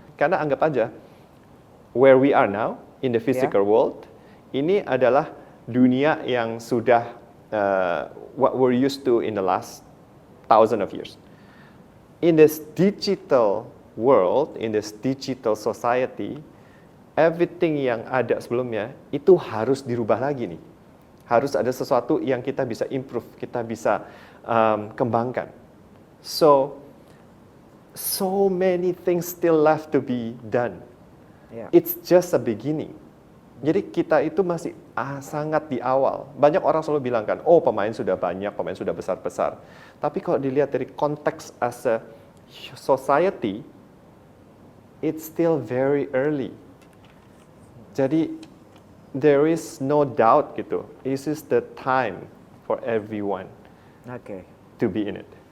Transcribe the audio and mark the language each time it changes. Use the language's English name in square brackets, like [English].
[Indonesian] Karena anggap aja, [English] where we are now, in the physical world, [Indonesian] ini adalah dunia yang sudah [English] what we're used to in the last thousand of years. In this digital world, in this digital society, everything [Indonesian] yang ada sebelumnya, itu harus dirubah lagi nih. Harus ada sesuatu yang kita bisa improve, kita bisa kembangkan. [English] So many things still left to be done. It's just a beginning. [Indonesian] Jadi kita itu masih sangat di awal. Banyak orang selalu bilang kan, oh pemain sudah banyak, pemain sudah besar-besar. Tapi kalau dilihat dari konteks [English] as a society, it's still very early. [Indonesian] Jadi [English] there is no doubt [Indonesian] gitu. [English] This is the time for everyone to be in it.